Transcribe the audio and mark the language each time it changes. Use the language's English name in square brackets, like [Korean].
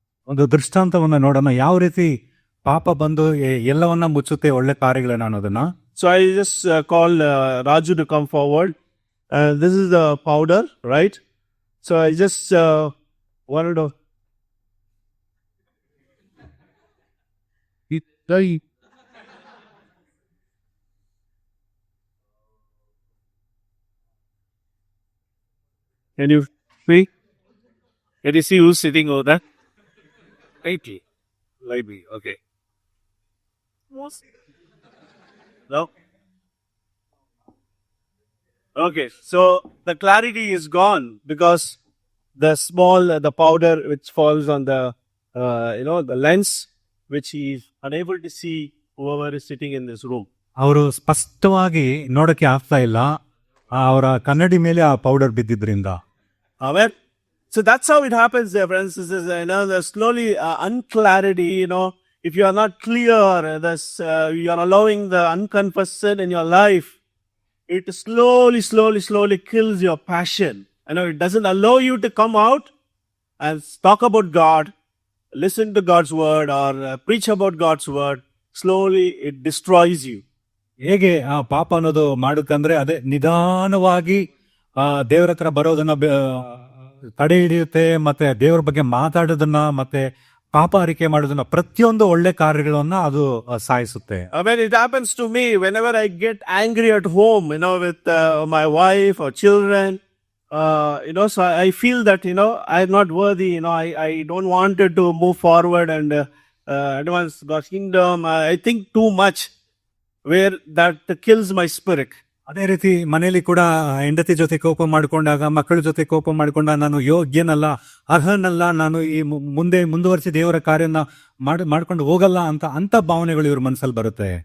[Kannada] ಒಂದು ದೃಷ್ಟಾಂತವನ್ನ ನೋಡೋಣ, ಯಾವ ರೀತಿ ಪಾಪ ಬಂದು ಎಲ್ಲವನ್ನ ಮುಚ್ಚುತ್ತೆ ಒಳ್ಳೆ ಕಾರ್ಯಗಳನ್ನ ಅನ್ನೋದನ್ನ. [English] So I just call Raju to come forward. This is the powder, right? So I just wanted to. Can you see? Can you see who's sitting over there? Lightly. Okay. No? Okay, so the clarity is gone because the powder which falls on the, the lens, which he is unable to see whoever is sitting in this room. [Kannada] ಅವರು ಸ್ಪಷ್ಟವಾಗಿ ನೋಡಕ್ಕೆ ಆಗ್ತಾ ಇಲ್ಲ, ಅವರ ಕನ್ನಡಿ ಮೇಲೆ ಆ powder ಬಿದ್ದಿದ್ರಿಂದ. [English] Amen. So that's how it happens, dear friends. This is, there's slowly unclarity, if you are not clear, you are allowing the unconfessed sin in your life, it slowly kills your passion. It doesn't allow you to come out and talk about God, listen to God's word, or preach about God's word. Slowly it destroys you. [Kannada] ಹೇಗೆ ಆ ಪಾಪ ಅನ್ನೋದು ಮಾಡುತ್ತಂದ್ರೆ, ಅದೇ ನಿಧಾನವಾಗಿ ದೇವರ ಹತ್ರ ಬರೋದನ್ನ ತಡೆ ಹಿಡಿಯುತ್ತೆ, ಮತ್ತೆ ದೇವರ ಬಗ್ಗೆ ಮಾತಾಡೋದನ್ನ, ಮತ್ತೆ ಪಾಪ ಅರಿಕೆ ಮಾಡೋದನ್ನ, ಪ್ರತಿಯೊಂದು ಒಳ್ಳೆ ಕಾರ್ಯಗಳನ್ನ ಅದು ಸಾಯಿಸುತ್ತೆ. [English] When it happens to me, whenever I get angry at home, with my wife or children, so I feel that, I'm not worthy, I don't want to move forward and advance God's kingdom. I think too much, where that kills my spirit. [Kannada] ಅದೇ ರೀತಿ ಮನೆಯಲ್ಲಿ ಕೂಡ ಹೆಂಡತಿ ಜೊತೆ ಕೋಪ ಮಾಡಿಕೊಂಡಾಗ, ಮಕ್ಕಳ ಜೊತೆ ಕೋಪ ಮಾಡಿಕೊಂಡಾಗ, ನಾನು ಯೋಗ್ಯನಲ್ಲ, ಅರ್ಹನಲ್ಲ, ನಾನು ಈ ಮುಂದುವರಿಸಿ ದೇವರ ಕಾರ್ಯನ ಮಾಡ್ಕೊಂಡು ಹೋಗಲ್ಲ ಅಂತ ಭಾವನೆಗಳು ಇವ್ರ ಮನಸ್ಸಲ್ಲಿ ಬರುತ್ತೆ.